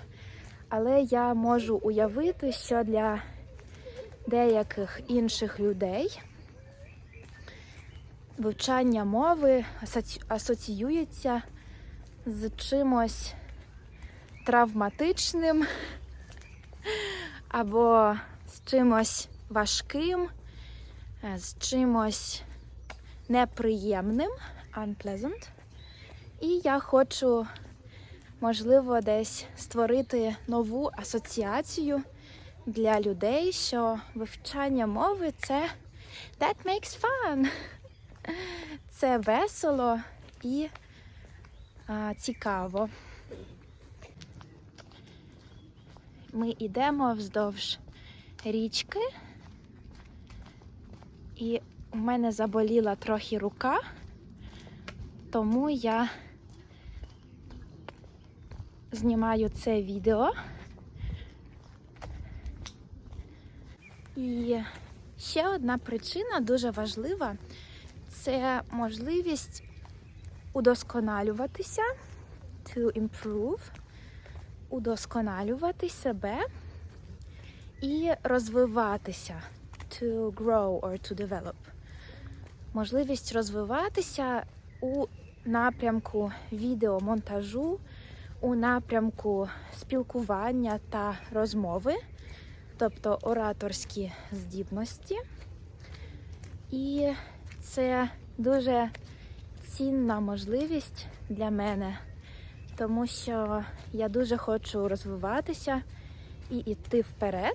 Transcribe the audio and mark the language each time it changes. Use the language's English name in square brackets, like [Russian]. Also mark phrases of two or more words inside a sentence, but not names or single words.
[Ukrainian] Але я можу уявити, що для деяких інших людей вивчання мови асоціюється з чимось травматичним або з чимось важким, з чимось неприємним, unpleasant. І я хочу, можливо, десь створити нову асоціацію для людей, що вивчання мови – це [English] that makes fun. [Ukrainian] Це весело і цікаво. Ми йдемо вздовж річки, і у мене заболіла трохи рука, тому я знімаю це відео. І ще одна причина дуже важлива – це можливість удосконалюватися, [English] to improve, [Ukrainian] удосконалювати себе і розвиватися, [English] to grow or to develop. [Ukrainian] Можливість розвиватися у напрямку відеомонтажу, у напрямку спілкування та розмови, тобто ораторські здібності. І це дуже цінна можливість для мене, тому що я дуже хочу розвиватися і йти вперед.